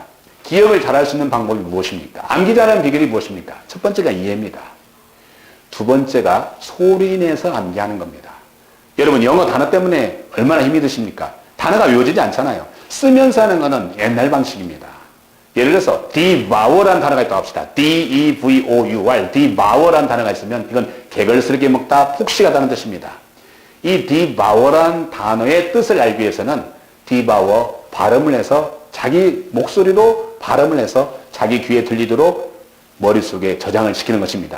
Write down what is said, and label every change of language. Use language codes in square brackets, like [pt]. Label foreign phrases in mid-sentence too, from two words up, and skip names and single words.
[ko] 기억을 잘할 수 있는 방법이 무엇입니까? 암기 잘하는 비결이 무엇입니까? 첫 번째가 이해입니다. 두 번째가 소리내서 암기하는 겁니다. 여러분 영어 단어 때문에 얼마나 힘이 드십니까? 단어가 외워지지 않잖아요. 쓰면서 하는 것은 옛날 방식입니다. 예를 들어서 devour라는 단어가 있다고 합시다. D-E-V-O-U-R, devour라는 단어가 있으면 이건 개걸스럽게 먹다, 푹식하다는 뜻입니다. 이 devour라는 단어의 뜻을 알기 위해서는 devour 발음을 해서 자기 목소리로 발음을 해서 자기 귀에 들리도록 머릿속에 저장을 시키는 것입니다.